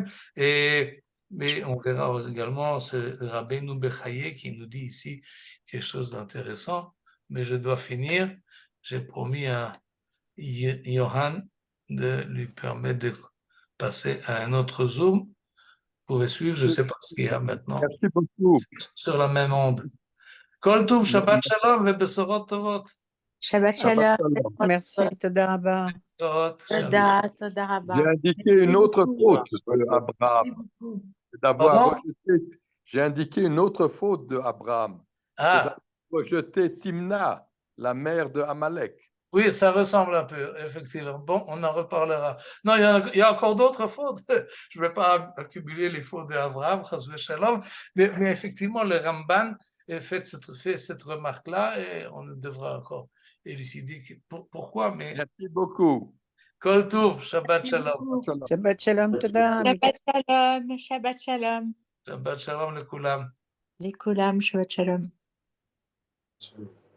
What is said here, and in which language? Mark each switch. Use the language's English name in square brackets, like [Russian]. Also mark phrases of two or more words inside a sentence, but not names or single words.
[French] Mais on verra également ce Rabbeinu Bechaye qui nous dit ici quelque chose d'intéressant. Mais je dois finir. J'ai promis à Johan de lui permettre de passer à un autre Zoom. Vous pouvez suivre, je ne sais pas ce qu'il y a maintenant. Merci beaucoup. Sur la même onde. [Hebrew] כל טוב, שבת שלום, ובשורות טובות. שבת שלום. Merci, תודה רבה. תודה רבה. [French] J'ai indiqué une autre faute d'Abraham. J'ai indiqué une autre faute d'Abraham. Ah, Rejeter Timna, la mère de Amalek. oui, ça ressemble un peu, effectivement. Bon, on en reparlera. Non, il y a encore d'autres fautes. Je ne vais pas accumuler les fautes d'Abraham, mais effectivement, le Ramban fait cette remarque-là et on devra encore élucider pourquoi. Mais... Merci beaucoup. [Hebrew] כל טוב, שבת שלום. שבת שלום, תודה. שבת שלום. שבת שלום. שבת שלום לכולם. לכולם, שבת שלום.